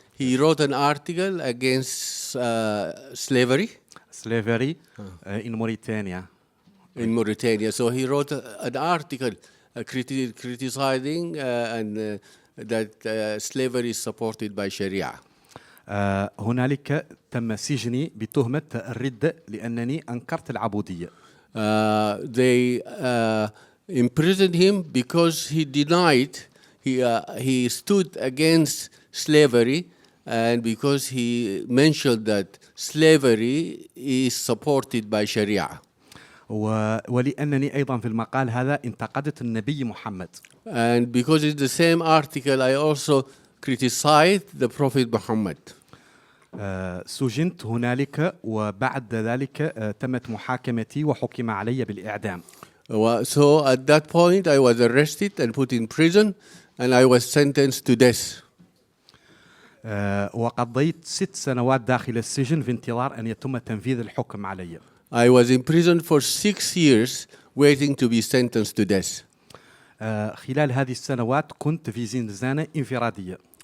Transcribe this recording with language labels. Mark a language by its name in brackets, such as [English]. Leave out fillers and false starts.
[English] He wrote an article against slavery. Slavery in Mauritania. In Mauritania. So he wrote an article criticizing that slavery is supported by Sharia. [Arabic] هنالك تم سجني بتهمة الردة لأنني أنكرت العبودية. [English] They imprisoned him because he denied, he stood against slavery, and because he mentioned that slavery is supported by Sharia. [Arabic] ولأنني أيضا في المقال هذا انتقدت النبي محمد. [English] And because in the same article I also criticized the Prophet Muhammad. [Arabic] سجنت هنالك وبعد ذلك تمت محاكمتي وحكم علي بالإعدام. [English] So at that point I was arrested and put in prison and I was sentenced to death. [Arabic] وقضيت 6 سنوات داخل السجن في انتظار أن يتم تنفيذ الحكم علي. [English] I was imprisoned for 6 years waiting to be sentenced to death. [Arabic] خلال هذه السنوات كنت في زنزانة انفرادية.